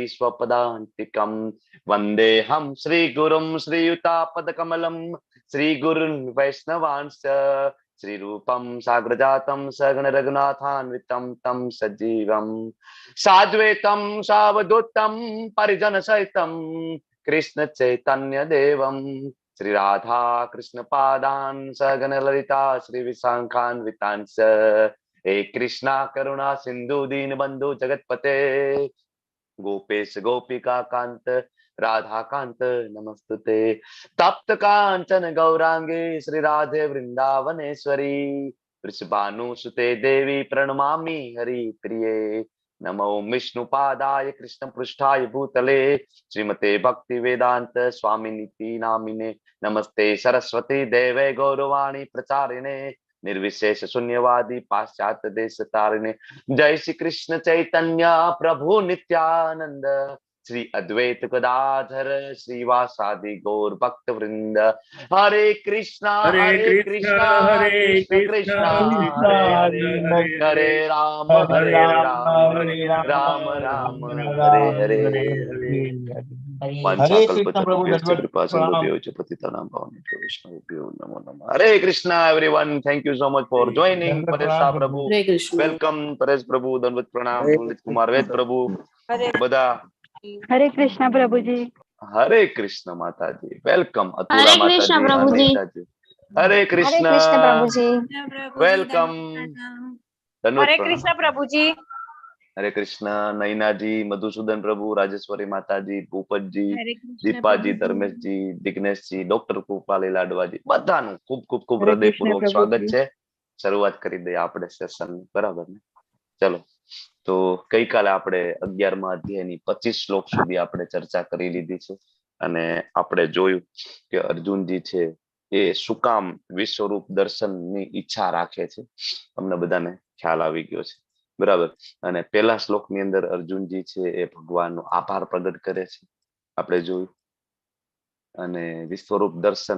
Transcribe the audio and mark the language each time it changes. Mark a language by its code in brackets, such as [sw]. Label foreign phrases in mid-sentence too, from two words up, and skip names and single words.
[sa] स्वपदांतिकम वंदेहम श्री गुरुम श्रीयुतापदकमलम श्री गुरुन वैष्णवांश्च श्री रूपम साग्रजातम सगण रघुनाथान्वितम तम सजीवम साद्वैतम सावधूतम परिजन सहितम कृष्ण चैतन्य देवम श्री राधा कृष्ण पादान सगण ललिता श्री विशाखान्वितांश्च हे कृष्णा करुणा सिंधु दीनबंधु जगतपते गोपेश गोपिका कांत राधा कांत नमस्तुते तप्त कांचन गौरांगे श्री राधे वृंदावनेश्वरी वृषभानुसुते देवी प्रणमामि हरि प्रिये नमो विष्णुपादाय कृष्ण पृष्ठाय भूतले श्रीमते भक्ति वेदांत स्वामिनिति नामिने नमस्ते सरस्वती देवे गौरवाणी प्रचारिणे निर्विशेष शून्यवादी पाश्चात्य देश तारिणे जय श्री कृष्ण चैतन्य प्रभु नित्यानंद श्री अद्वैत गदाधर श्रीवासादि गौर भक्त वृंद हरे कृष्णा कृष्ण कृष्ण हरे हरे हरे राम राम राम हरे हरे [hi] हरे कृष्ण प्रभु [sa] वांछाकल्पतरुभ्यश्च [hi] दंडवत कृपा प्रणाम। [sa] सिन्धुभ्यो च पतितानां पावनेभ्यो वैष्णवेभ्यो नमो नमः हरे कृष्णा [en] everyone thank you so much for joining [hi] दंडवत परेश प्रणाम शाह प्रभु। प्रभु हरे कृष्ण वेलकम परेश प्रभु दंडवत प्रणाम हरे ललित कुमार वेद प्रभु हरे [gu] બધા [hi] हरे कृष्णा प्रभु जी। हरे कृष्ण माताजी वेलकम हरे अतुला कृष्ण माताजी प्रभु जी। अनीताजी हरे कृष्ण प्रभु जी। वेलकम धन्यवाद हरे प्रणाम कृष्ण प्रभु जी। हरे कृष्ण नैना जी मधुसूदन प्रभु राजेश्वरी माताजी भूपत जी हरे कृष्ण दीपाजी प्रभु धर्मेश जी दिग्नेश जी डॉक्टर कृपाली लाडवाजी [gu] બધાનું ખૂબ ખૂબ ખૂબ [hi] हरे कृष्ण [gu] હૃદયપૂર્વક [hi] प्रभु [gu] સ્વાગત [hi] जी। [gu] છે શરૂઆત કરી દઈએ આપણે સેશન બરાબર ને ચલો તો ગઈકાલે આપણે 11મા અધ્યાયની 25 શ્લોક સુધી આપણે ચર્ચા કરી લીધી છે અને આપણે જોયું કે અર્જુનજી છે એ શું કામ વિશ્વરૂપ દર્શનની ઈચ્છા રાખે છે અમને બધાને ખ્યાલ આવી ગયો છે બરાબર અને પહેલા શ્લોકની અંદર અર્જુનજી છે એ ભગવાનનો આભાર પ્રગટ કરે છે આપણે જોયું અને વિશ્વરૂપ દર્શન